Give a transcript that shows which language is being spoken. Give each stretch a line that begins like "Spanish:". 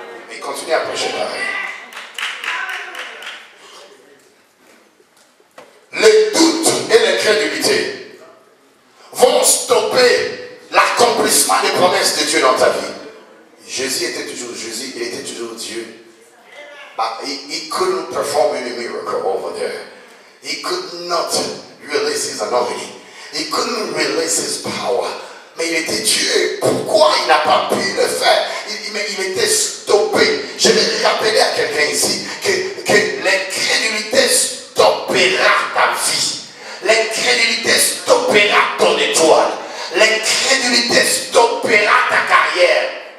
French: Ils continuent à prêcher pareil. Le doute et l'incrédulité vont stopper l'accomplissement des promesses de Dieu dans ta vie. Jésus était toujours Jésus, il était toujours Dieu.
English: But he couldn't perform any miracle over there. He could not release his anointing. He couldn't release his power.
French: Mais il était Dieu. Pourquoi il n'a pas pu le faire? Il était stoppé. Je vais rappeler à quelqu'un ici que l'incrédulité stoppera ta vie. L'incrédulité stoppera ton étoile. L'incrédulité stoppera ta carrière.